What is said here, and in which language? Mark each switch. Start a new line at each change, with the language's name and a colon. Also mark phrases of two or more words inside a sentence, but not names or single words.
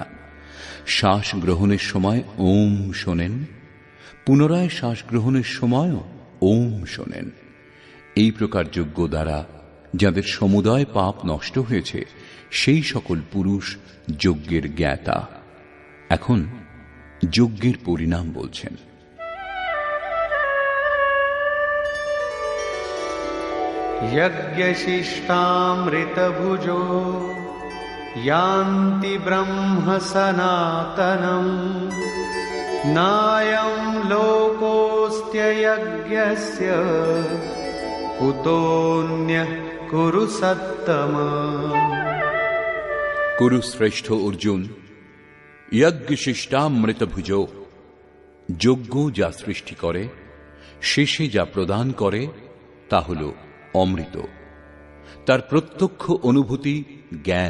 Bangla: শ্বাস গ্রহণের সময় ওম শোনেন, পুনরায় শ্বাস গ্রহণের সময়ও ওম শোনেন। এই প্রকার যজ্ঞ দ্বারা যাদের সমুদয় পাপ নষ্ট হয়েছে সেই সকল পুরুষ যজ্ঞের জ্ঞাতা। এখন যজ্ঞের পরিণাম বলছেন।
Sanskrit: यज्ञशिष्टामृतभुजो यान्ति ब्रह्म सनातनम् नायं लोकोऽस्त्ययज्ञस्य कुतोऽन्यः कुरु सत्तम।
Bangla: কুরুশ্রেষ্ঠ অর্জুন, যজ্ঞ শিষ্টামৃতভুজ, যজ্ঞ যা সৃষ্টি করে, শেষে যা প্রদান করে তা হল অমৃত। তার প্রত্যক্ষ অনুভূতি জ্ঞান।